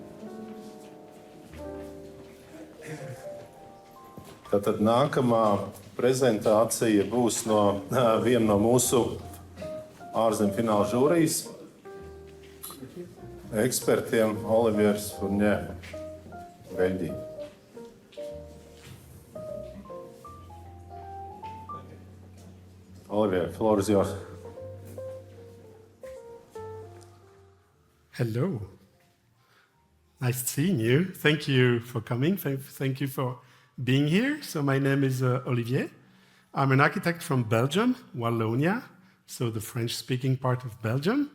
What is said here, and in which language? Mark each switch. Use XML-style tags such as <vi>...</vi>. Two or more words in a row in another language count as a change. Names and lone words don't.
<lv>Tātad nākamā prezentācija būs no viena no mūsu ārzemju fināla žūrijas ekspertiem, Olivier Fourneau, Beļģija.</lv> <en>Olivier, the floor is yours. Hello. Nice seeing you. Thank you for coming. Thank you for being here. So my name is Olivier. I'm an architect from Belgium, Wallonia, so the French-speaking part of Belgium.</en>